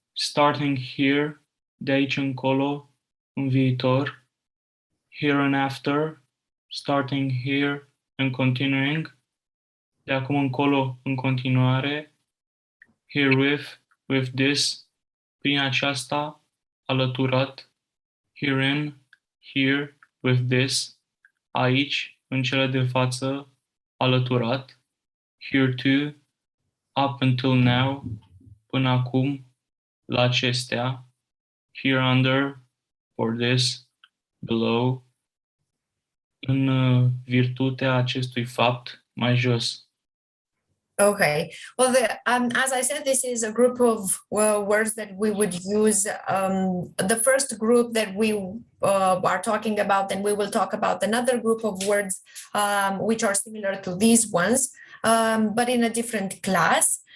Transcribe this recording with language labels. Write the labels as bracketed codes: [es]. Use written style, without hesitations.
[en] Starting here, [ro] de aici încolo, în viitor. [en] Here and after, starting here and continuing. [ro] De acum încolo, în continuare. [en] Herewith, with this. [ro] Prin aceasta, alăturat. [en] Herein, here, with this. [ro] Aici, în cele de față, alăturat. [en] Here to, up until now, [ro] până acum, la acestea. [en] Here under, for this, below, [ro] în virtutea acestui fapt, mai jos. [en] Okay. Well, as I said, this is a group of words that we would use. The first group that we are talking about, and we will talk about another group of words which are similar to these ones, but in a different class.